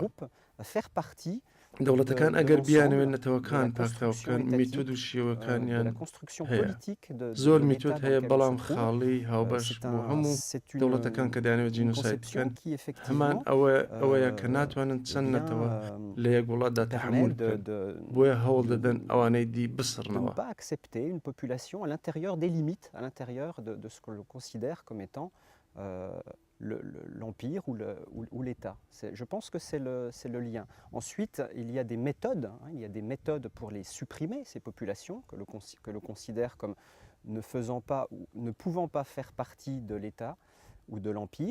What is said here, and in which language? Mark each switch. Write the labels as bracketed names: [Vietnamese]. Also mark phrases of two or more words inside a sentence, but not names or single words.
[Central Kurdish] دەوڵەتەکان ئەگەر بیانەوێت نەتەوەکان پاکتاو بکەن میتۆد و شێوەکانیان هەیە. زۆر میتۆد هەیە بەڵام خاڵی هاوبەش بۆ هەموو دەوڵەتەکان کە دەیانەوێت جینۆساید بکەن هەمان ئەوەیە کە ناتوانن چەند نەتەوە لە یەک وڵاتدا تەحموول بکەن بۆیە هەوڵ دەدەن ئەوانەی دی بسڕنەوە. [French] une population à l'intérieur des limites, à l'intérieur de ce que l'on considère comme étant l'empire ou l'État. Je pense que c'est le lien. Ensuite, il y a des méthodes, il y a des méthodes pour les supprimer, ces populations, que l'on considère comme ne pouvant pas faire partie de l'État ou de l'Empire.